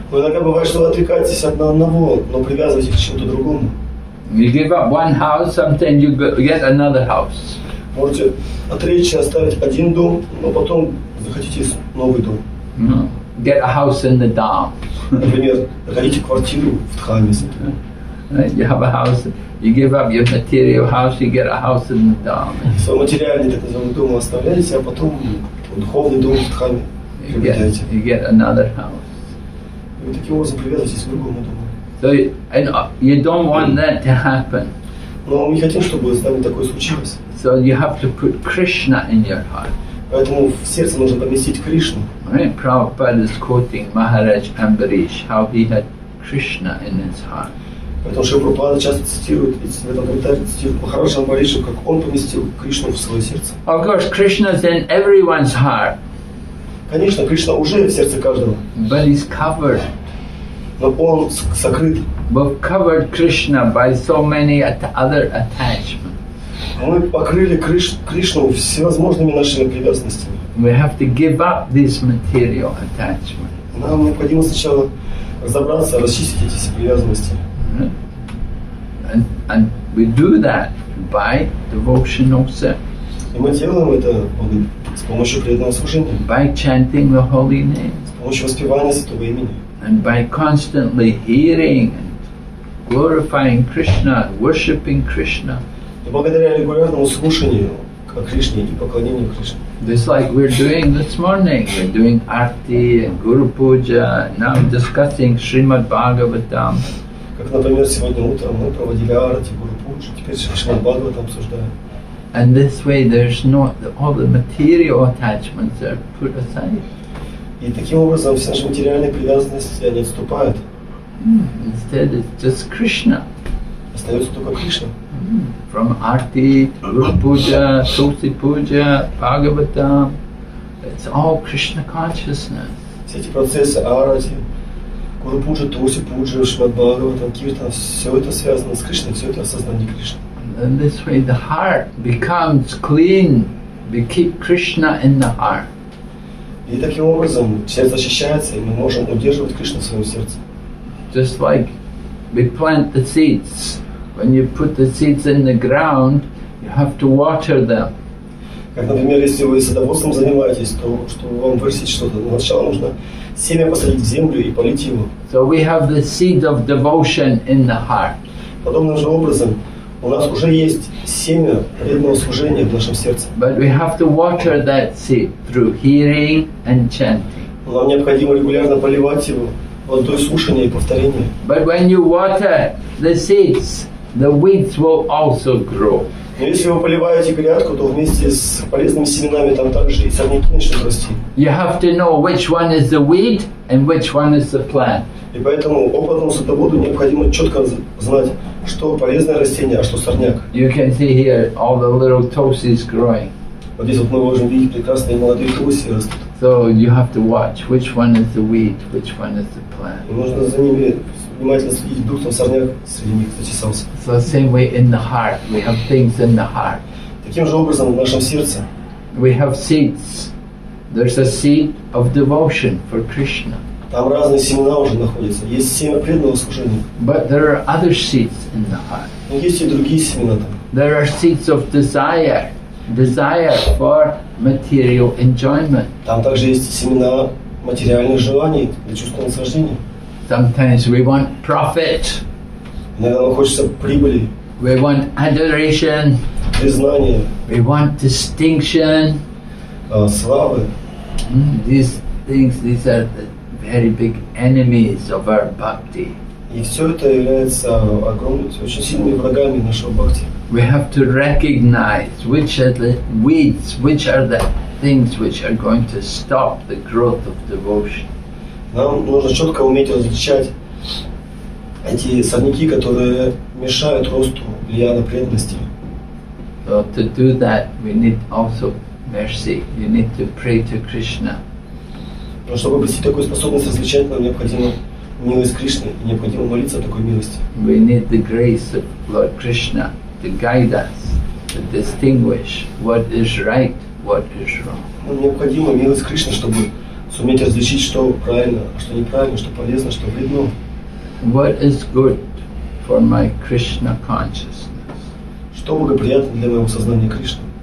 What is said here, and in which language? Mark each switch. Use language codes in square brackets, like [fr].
[ru] Но иногда бывает, что вы отрекаетесь от одного, но привязываетесь к чему-то другому. [en] You give up one house, sometimes you get another house. [ru] Можете отречься, оставить один дом, но потом захотите новый дом. [en] Get a house in the Dham. [ru] Например, захотите квартиру в Дхаме. [en] Right? You have a house, you give up your material house, you get a house in the Dham. [ru] Свой материальный, так называемый дом оставляете, а потом духовный дом в Дхаме приобретаете. [en] You get another house. [ru] И вы таким образом привязываетесь к другому дому. [en] So you don't want that to happen. [ru] Но мы не хотим, чтобы с нами такое случилось. [en] So you have to put Krishna in your heart. [ru] Поэтому в сердце нужно поместить Кришну. [en] Right? Prabhupada is quoting Maharaj Ambarish, how he had Krishna in his heart. [ru] Поэтому Шрила Прабхупада часто цитирует, в этом комментарии цитирует Махараджа Амбариша, как он поместил Кришну в свое сердце. [en] Of course, Krishna is in everyone's heart. [ru] Конечно, Кришна уже в сердце каждого, [en] But he's covered. [ru] но он сокрыт. [en] We've covered Krishna by so many other attachments. [ru] Мы покрыли Кришну всевозможными нашими привязанностями. [en] We have to give up these material attachments. [ru] Нам необходимо сначала разобраться, расчистить эти все привязанности. [en] And we do that by devotional service, [ru] И мы делаем это с помощью преданного служения, [en] by chanting the holy name, [ru] с помощью воспевания святого имени, [en] and by constantly hearing and glorifying Krishna, worshipping Krishna. [ru] и благодаря регулярному слушанию о Кришне и поклонению Кришне. [en] Just like we're doing this morning, we're doing Arti and Guru Puja, and now discussing Srimad Bhagavatam. [ru] Как, например, сегодня утром мы проводили Арати, Гуру Пуджу, теперь Шримад Бхагаватам обсуждаем. [en] And this way there's no, all the material attachments are put aside. [ru] И таким образом все наши материальные привязанности, они отступают. [en] Instead it's just Krishna. [ru] Остается только Кришна. [en] From Arti, Guru Puja, Tulsi Puja, Bhagavatam, it's all Krishna consciousness. [ru] Все эти процессы Арати, Гуру Пуджа, Туси Пуджа, Шримад Бхагаватам, Киртан, все это связано с Кришной, все это осознание Кришны. [en] And this way the heart becomes clean. We keep Krishna in the heart. [ru] И таким образом сердце очищается, и мы можем удерживать Кришну в своем сердце. [en] Just like we plant the seeds. When you put the seeds in the ground, you have to water them. [ru] Как, например, если вы садоводством занимаетесь, то чтобы вам вырастить что-то, сначала нужно семя посадить в землю и полить его. [en] So we have the seed of devotion in the heart. [ru] Подобным же образом у нас уже есть семя преданного служения в нашем сердце. [en] But we have to water that seed through hearing and chanting. [ru] Но нам необходимо регулярно поливать его водой слушания и повторения. [en] But when you water the seeds, the weeds will also grow. [ru] Но если вы поливаете грядку, то вместе с полезными семенами там также и сорняки начнут расти. [en] You have to know which one is the weed and which one is the plant. [ru] И поэтому опытному садоводу необходимо четко знать, что полезное растение, а что сорняк. [en] You can see here all the little tosis growing. [ru] Вот здесь вот мы можем видеть прекрасные молодые туси растут. [en] So you have to watch which one is the weed, which one is the plant. [ru] И нужно за ними внимательно следить, вдруг там сорняк среди них зачесался. [en] So the same way in the heart, we have things in the heart. [ru] Таким же образом в нашем сердце [en] We have seeds. There's a seed of devotion for Krishna. [ru] там разные семена уже находятся. Есть семя преданного служения, [en] But there are other seeds in the heart. [ru] но есть и другие семена там. [en] There are seeds of desire for material enjoyment. [ru] Там также есть семена материальных желаний для чувства наслаждения. [en] Sometimes we want profit, [ru] Иногда нам хочется прибыли, [en] we want adoration, [ru] признания, [en] we want distinction. [ru] славы. [en] These things, these are the very big enemies of our bhakti. [ru] И все это является огромными, очень сильными врагами нашего бхакти. [en] We have to recognize which are the weeds, which are the things which are going to stop the growth of devotion. [ru] Нам нужно четко уметь различать эти сорняки, которые мешают росту влияния преданности. [en] So to do that, we need also mercy. You need to pray to Krishna. [ru] Но чтобы обрести такую способность различать, нам необходима милость Кришны, и необходимо молиться о такой милости. [en] We need the grace of Lord Krishna to guide us, to distinguish what is right, what is wrong. [ru] Нам необходима милость Кришны, чтобы суметь различить, что правильно, а что неправильно, что полезно, что вредно. [en] What is good for my Krishna consciousness? [ru] Что благоприятно для моего сознания Кришны.